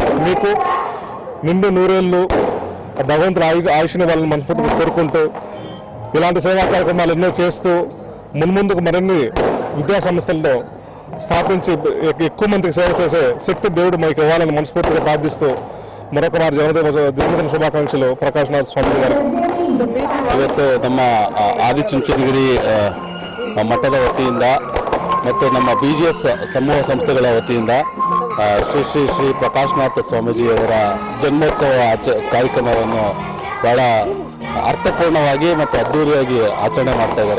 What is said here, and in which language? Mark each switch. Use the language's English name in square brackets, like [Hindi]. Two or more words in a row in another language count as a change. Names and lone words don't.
[Telugu] మీకు నిండు నూరేళ్ళు భగవంతుడు ఆయుష్ని వాళ్ళని మనస్ఫూర్తిగా కోరుకుంటూ ఇలాంటి సేవా కార్యక్రమాలు ఎన్నో చేస్తూ మున్ముందుకు మరిన్ని విద్యా సంస్థల్లో స్థాపించి ఎక్కువ మందికి సేవ చేసే శక్తి దేవుడు మనకి ఇవ్వాలని మనస్ఫూర్తిగా ప్రార్థిస్తూ మరొక వారి జన్మదిన శుభాకాంక్షలు ప్రకాష్ నాథ్ ಸ್ವಾಮಿ గారికి. [Kannada] ಇವತ್ತು ನಮ್ಮ ಆದಿಚುಂಚನಗಿರಿ ಮಠದ ವತಿಯಿಂದ ಮತ್ತು ನಮ್ಮ BGS ಸಮೂಹ ಸಂಸ್ಥೆಗಳ ವತಿಯಿಂದ ಶ್ರೀ ಶ್ರೀ ಶ್ರೀ ಪ್ರಕಾಶ್ನಾಥ ಸ್ವಾಮೀಜಿಯವರ ಜನ್ಮೋತ್ಸವ ಕಾರ್ಯಕ್ರಮವನ್ನು ಬಹಳ ಅರ್ಥಪೂರ್ಣವಾಗಿ ಮತ್ತು ಅದ್ಧೂರಿಯಾಗಿ ಆಚರಣೆ ಮಾಡ್ತಾ ಇದ್ದಾರೆ.